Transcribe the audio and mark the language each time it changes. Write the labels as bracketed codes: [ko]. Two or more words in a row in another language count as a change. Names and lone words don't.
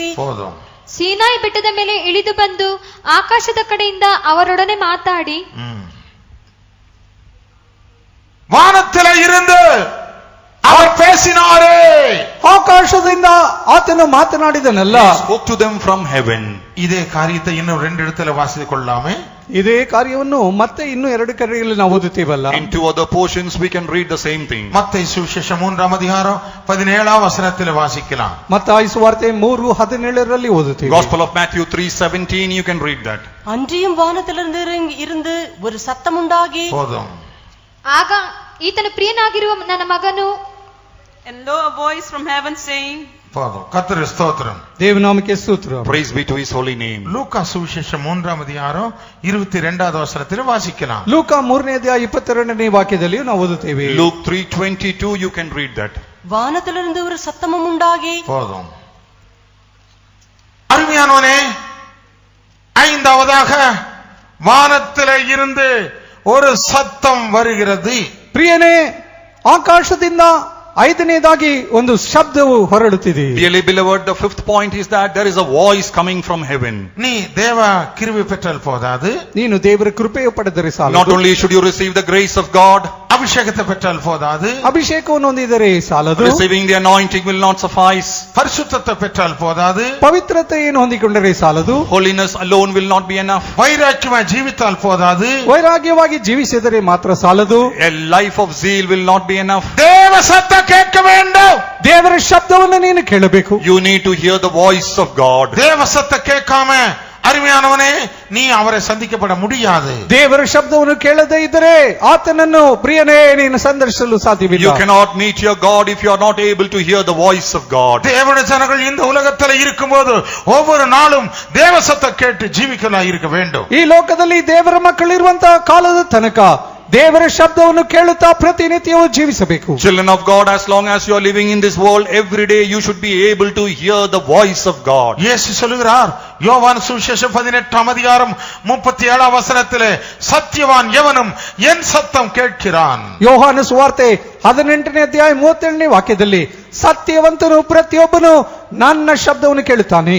[ta] போதும். [kn] ಸೀನಾಯಿ ಬೆಟ್ಟದ ಮೇಲೆ ಇಳಿದು ಬಂದು ಆಕಾಶದ ಕಡೆಯಿಂದ ಅವರೊಡನೆ ಮಾತಾಡಿ [ta] வானத்திலே இருந்து அவர் பேசினாரே. [kn] ಆಕಾಶದಿಂದ ಆತನು ಮಾತನಾಡಿದನಲ್ಲ. [en] He spoke to them from heaven. [ta] இதே காரியத்தை இன்னும் 2 இடத்துல வாசித்துக் கொள்ளலாமே. [kn] ಇದೇ ಕಾರ್ಯವನ್ನು ಮತ್ತೆ ಇನ್ನೂ 2 ಕಡೆಗಳಲ್ಲಿ ನಾವು ಓದುತ್ತೀವಲ್ಲ. [en] In 2 other portions we can read the same thing. [ta] மத்தேயு சுவிசேஷம் 3ஆம் அதிகாரம் 17ஆம் வசனத்தில் வாசிக்கலாம். [kn] ಮತ್ತಾಯಿ ಸುವಾರ್ತೆ 3:17ರಲ್ಲಿ ಓದುತ್ತೀವಿ. [en] Gospel of Matthew 3:17, you can read that. [ta] அன்றியும் வானத்திலிருந்து இருந்து ஒரு சத்தம் உண்டாகி போதும். [kn] ಆಗ ಈತನು ಪ್ರಿಯನಾಗಿರುವ ನನ್ನ ಮಗನು [en] And lo, a voice from heaven saying, [ta] போதும். கர்த்தருக்கு ஸ்தோத்திரம். [kn] ದೇವನಾಮಕ್ಕೆ ಸ್ತೋತ್ರ. [en] Praise be to his holy name. [ta] லூக்கா சுவிசேஷம் 3ஆம் அதிகாரம் 22வது வசனத்தில் வாசிக்கலாம். [kn] ಲೂಕ 3ನೇ ಅಧ್ಯಾಯ 22ನೇ ವಾಕ್ಯದಲ್ಲಿ ನಾವು ಓದುತ್ತೇವೆ. [en] Luke 3:22, you can read that. [ta] வானத்திலிருந்து ஒரு சத்தமும் உண்டாகி போதும். அருமையானவனே, ஐந்தாவதாக வானத்திலே இருந்து ஒரு சத்தம் வருகிறது. [kn] ಪ್ರಿಯನೇ, ಆಕಾಶದಿಂದ ಐದನೇದಾಗಿ ಒಂದು ಶಬ್ದವು ಹೊರಡುತ್ತಿದೆ. [en] Dearly beloved, the fifth point is that there is a voice coming from heaven. [ta] நீ தேவ கிருபை பெற்றால் போதாது. [kn] ನೀನು ದೇವರ ಕೃಪೆಯನ್ನು ಪಡೆದರೆ ಸಾಲದು. [en] Not only should you receive the grace of God, [ta] அபிஷேகத்தை பெற்றால் போதாது. [kn] ಅಭಿಷೇಕವನ್ನು ಹೊಂದಿದರೆ ಸಾಲದು. [en] receiving the anointing will not suffice. [ta] பரிசுத்தத்தை பெற்றால் போதாது. [kn] ಪವಿತ್ರತೆಯನ್ನು ಹೊಂದಿಕೊಂಡರೆ ಸಾಲದು. [en] Holiness alone will not be enough. [ta] வைராக்கியமாய் ஜீவித்தால் போதாது. [kn] ವೈರಾಗ್ಯವಾಗಿ ಜೀವಿಸಿದರೆ ಮಾತ್ರ ಸಾಲದು. [en] A life of zeal will not be enough. [ta] தேவ சத்தம் கேட்க வேண்டும். [kn] ದೇವರ ಶಬ್ದವನ್ನು ನೀನು ಕೇಳಬೇಕು. [en] You need to hear the voice of God. [ta] தேவ சத்தம் கேட்காம அருமையானவனே நீ அவரை சந்திக்கப்பட முடியாது. [kn] ದೇವರ ಶಬ್ದವನ್ನು ಕೇಳದೇ ಇದ್ದರೆ ಆತನನ್ನು ಪ್ರಿಯನೇ ನೀನು ಸಂದರ್ಶಿಸಲು ಸಾಧ್ಯವಿಲ್ಲ. [en] You cannot meet your God if you are not able to hear the voice of God. [ta] தேவனுடைய ஜனங்கள் இந்த உலகத்தில் இருக்கும்போது ஒவ்வொரு நாளும் தேவ சத்தம் கேட்டு ஜீவிக்கலாம் இருக்க வேண்டும். [kn] ಈ ಲೋಕದಲ್ಲಿ ದೇವರ ಮಕ್ಕಳಿರುವಂತಹ ಕಾಲದ ತನಕ ದೇವರ ಶಬ್ದವನ್ನು ಕೇಳುತ್ತಾ ಪ್ರತಿನಿತ್ಯವೂ ಜೀವಿಸಬೇಕು. [en] Children of God, as long as you are living in this world, every day you should be able to hear the voice of God. [ta] இயேசு சொல்கிறார், யோவான் சுவிசேஷம் 18ஆம் அதிகாரம் 37ஆம் வசனத்திலே, சத்தியவான் எவனும் என் சத்தம் கேட்கிறான். [kn] ಯೋಹಾನ ಸುವಾರ್ತೆ 18ನೇ ಅಧ್ಯಾಯ 37ನೇ ವಾಕ್ಯದಲ್ಲಿ ಸತ್ಯವಂತನು ಪ್ರತಿಯೊಬ್ಬನು ನನ್ನ ಶಬ್ದವನ್ನು ಕೇಳುತ್ತಾನೆ.